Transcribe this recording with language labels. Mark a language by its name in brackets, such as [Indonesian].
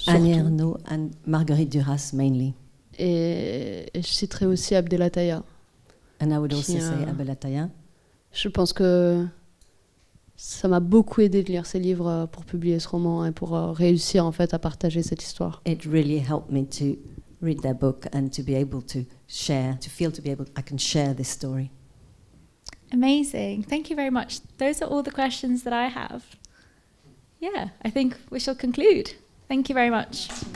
[English] Annie Ernaux and Marguerite Duras mainly. [French] Et je citerai aussi Abdel Attaya. [English] And I would also say Abdel Attaya. [French] Je pense que ça m'a beaucoup aidé de lire ces livres pour publier ce roman et pour réussir en fait à partager cette histoire. [English] It really helped me to read their book and to be able to share, I can share this story. Amazing. Thank you very much. Those are all the questions that I have. Yeah, I think we shall conclude. Thank you very much.